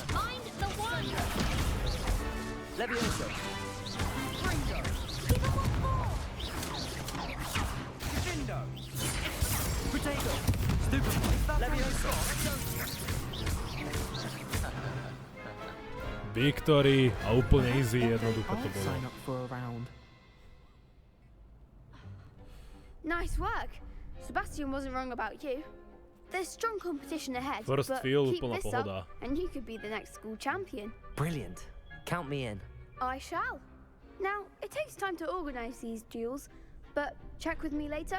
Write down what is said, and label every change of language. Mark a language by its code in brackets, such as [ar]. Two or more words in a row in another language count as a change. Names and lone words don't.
[en] Levioso. Potato. Stupefy. Levioso. [sk] Victory a úplne easy, jednoducho to bolo. [en] Nice work. Sebastian wasn't wrong about you. There's strong competition ahead, First but field, keep [sk] úplná [en] this [sk] pohoda. [en] up and you could be the next school champion. Brilliant. Count me in. I shall. Now, it takes time to organize these duels, but check with me later.